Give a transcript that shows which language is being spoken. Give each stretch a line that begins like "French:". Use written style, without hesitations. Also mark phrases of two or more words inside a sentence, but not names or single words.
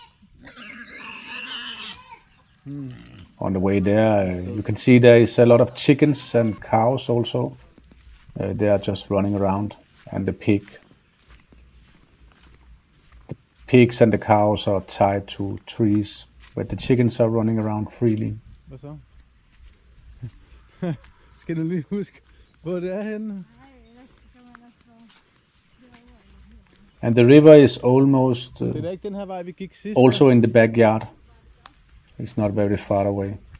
English: On the way there, you can see there is a lot of chickens and cows also. They are just running around, and the pigs and the cows are tied to trees, but the chickens are running around freely.
Danish: Hvad så? Skal du lige huske, hvor det er henne?
English: And the river is almost
Danish: Det er ikke den her vej, vi gik sidst.
English: also in the backyard. It's not very far away.